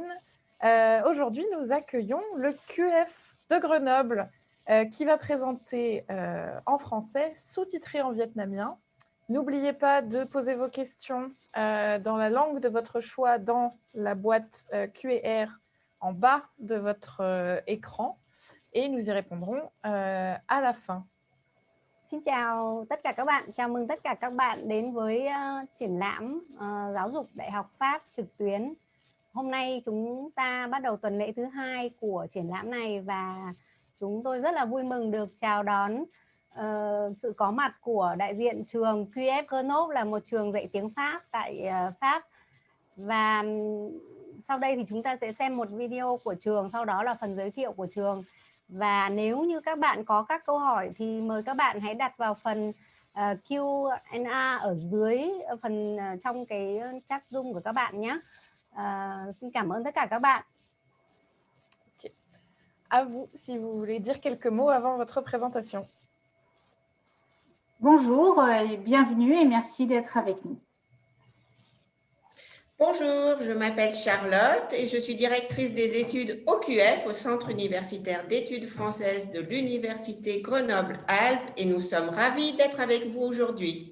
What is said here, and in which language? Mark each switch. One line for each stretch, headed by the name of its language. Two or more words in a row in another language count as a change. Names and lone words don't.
French: Aujourd'hui, nous accueillons le QF de Grenoble qui va présenter en français, sous-titré en vietnamien. N'oubliez pas de poser vos questions dans la langue de votre choix dans la boîte QR en bas de votre écran et nous y répondrons à la fin.
Vietnamese: Xin chào tất cả các bạn, chào mừng tất cả các bạn đến với triển lãm giáo dục Đại học Pháp trực tuyến. Hôm nay chúng ta bắt đầu tuần lễ thứ 2 của triển lãm này và chúng tôi rất là vui mừng được chào đón sự có mặt của đại diện trường QF Grenoble, là một trường dạy tiếng Pháp tại Pháp. Và sau đây thì chúng ta sẽ xem một video của trường, sau đó là phần giới thiệu của trường. Và nếu như các bạn có các câu hỏi thì mời các bạn hãy đặt vào phần Q&A ở dưới phần trong cái chat Zoom của các bạn nhé. Xin cảm ơn tất cả các bạn.
French: Okay. À vous, si vous voulez dire quelques mots avant votre présentation. Bonjour et bienvenue et merci d'être avec nous. Bonjour, je m'appelle Charlotte et je suis directrice des études au QF, au Centre universitaire d'études françaises de l'Université Grenoble-Alpes, et nous sommes ravis d'être avec vous aujourd'hui.